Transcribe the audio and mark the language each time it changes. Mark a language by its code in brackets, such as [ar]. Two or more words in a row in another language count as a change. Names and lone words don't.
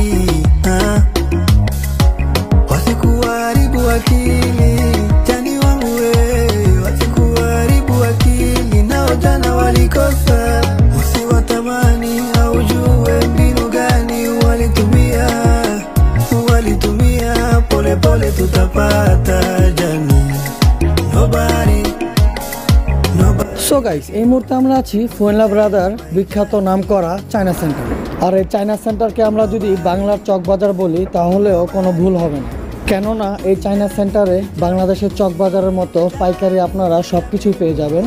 [sw] wasikuharibu akili, jani wangu we, wasikuharibu akili, nao jana walikosa, usiwatamani haujue mbinu gani walitumia, pole pole tutapata jani, [en] nobody. [bn] সো গাইস, এই মুহূর্তে আমরা আছি ফুয়েনলা ব্রাদার বিখ্যাত নাম করা চায়না সেন্টার। আর এই চায়না সেন্টারকে আমরা যদি বাংলার চকবাজার বলি তাহলেও কোনো ভুল হবে না, কেননা এই চায়না সেন্টারে বাংলাদেশের চকবাজারের মতো পাইকারি আপনারা সব কিছুই পেয়ে যাবেন।